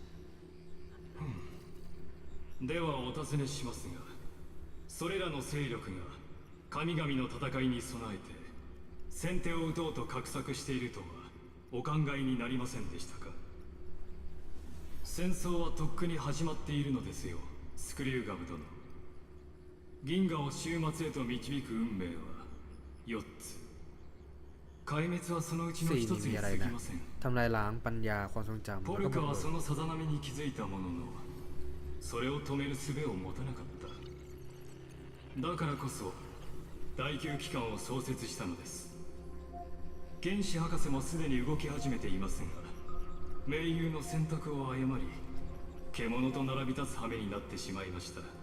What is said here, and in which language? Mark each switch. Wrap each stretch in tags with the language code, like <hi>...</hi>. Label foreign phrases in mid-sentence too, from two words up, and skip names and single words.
<ja>うではお尋ねしますがそれらの勢力が神々の戦いに備えて先手を打とうと画策しているとはお考えになりませんでしたか戦争はとっくに始まっているのですよスクリューガム殿銀河を終末へと導く運命は4つ壊滅はそのうちの1つに過ぎません</ja> <th>ทำลายล้างปัญญาความทรงจำ</th> <ja>ポルカはそのさざ波に気づいたもののそれを止める術を持たなかっただからこそ第9機関を創設したのです原子博士もすでに動き始めていますが盟友の選択を誤り獣と並び立つ羽目になってしまいました。</ja>